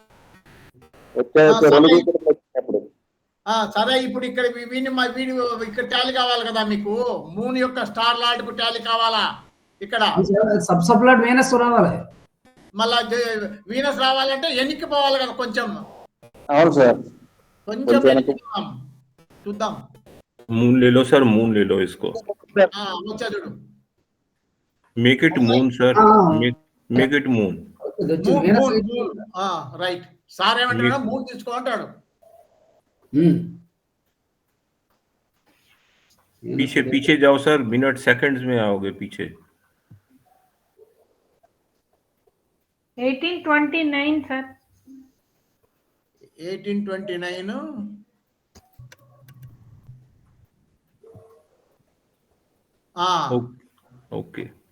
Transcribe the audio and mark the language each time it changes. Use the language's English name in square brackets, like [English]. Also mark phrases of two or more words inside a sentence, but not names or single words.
[Telugu] సరే, ఇప్పుడు ఇక్కడ వీడి ఇక్కడ టాలీ కావాలి కదా మీకు. మూన్ యొక్క [English] star lord [Telugu] కు టాలీ కావాలా ఇక్కడ. సబ్లార్డ్ వీనస్ రావాలి. మళ్ళా వీనస్ రావాలంటే ఎన్నికి పోవాలి కదా కొంచెం. అవును సార్, కొంచెం చూద్దాం. [Hindi] मून ले लो सर, मून ले लो इसको. [Telugu] వచ్చా చూడు. [English] Make it moon sir, make it moon. [Telugu] రైట్. సార్ ఏమంటాడు? మూన్ తీసుకో అంటాడు. [Hindi] पीछे पीछे जाओ सर, [English] minute seconds [Hindi] में आओगे पीछे। 1829 सर। 1829 ओके